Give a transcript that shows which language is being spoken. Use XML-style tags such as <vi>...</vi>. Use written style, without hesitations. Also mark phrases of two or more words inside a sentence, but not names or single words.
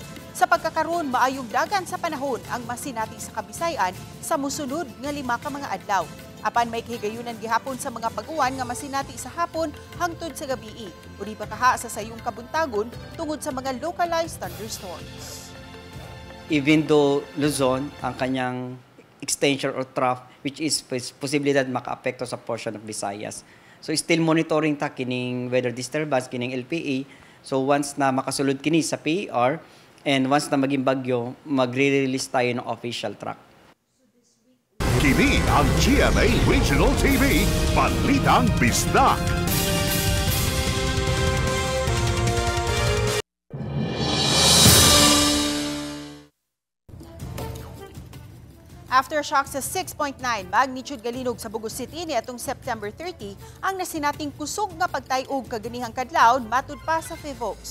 <ceb>Sa pagkakaroon, maayong dagan sa panahon ang masinati sa Kabisayan sa musunod nga 5 ka mga adlaw. Apan may kahigayunan gihapon sa mga pag-uwan nga masinati sa hapon hangtod sa gabii. Uri pa kaha sa sayong kabuntagon tungod sa mga</ceb> <en>localized thunderstorms. Even though Luzon,</en> <tl>ang kanyang</tl> <en>extension or trough, which is posibilidad maka-apekto sa portion of Visayas.</en> <ceb>So still monitoring ta kining</ceb> <en>weather disturbance,</en> <ceb>kining LPA.</ceb> <tl>So once na</tl> <ceb>makasulod kini</ceb> <tl>sa PER, and once na maging bagyo, magre-release tayo ng</tl> <en>official track.</en> <ceb>Kini ang GMA Regional TV, Balitang Bisdak. Aftershock sa 6.9 magnitude galinog sa Bugo City niadtong September 30 ang nasinating kusog nga pagtayog kaganihang kadlawon matud pa sa Fivox.</ceb>